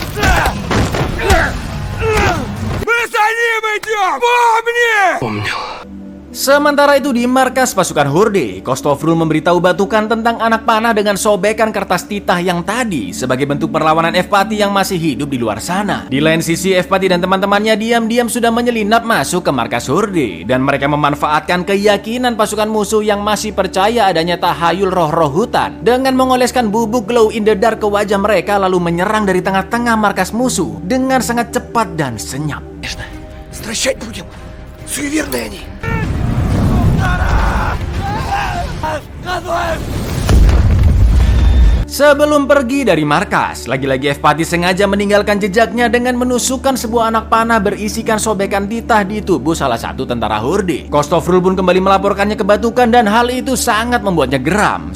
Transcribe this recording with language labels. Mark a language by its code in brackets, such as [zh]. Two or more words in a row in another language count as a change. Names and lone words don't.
[id] Sementara itu di markas pasukan Horde, Kostofrul memberitahu Batukan tentang anak panah dengan sobekan kertas titah yang tadi sebagai bentuk perlawanan Evpati yang masih hidup di luar sana. Di lain sisi, Evpati dan teman-temannya diam-diam sudah menyelinap masuk ke markas Horde dan mereka memanfaatkan keyakinan pasukan musuh yang masih percaya adanya tahayul roh-roh hutan dengan mengoleskan bubuk [en] glow in the dark [id] ke wajah mereka lalu menyerang dari tengah-tengah markas musuh dengan sangat cepat dan senyap. [ru] Стращать будем. Суеверные они. [id] Sebelum pergi dari markas, lagi-lagi Evpati sengaja meninggalkan jejaknya dengan menusukkan sebuah anak panah berisikan sobekan titah di tubuh salah satu tentara Horde. Kostofrul pun kembali melaporkannya ke Batukan dan hal itu sangat membuatnya geram.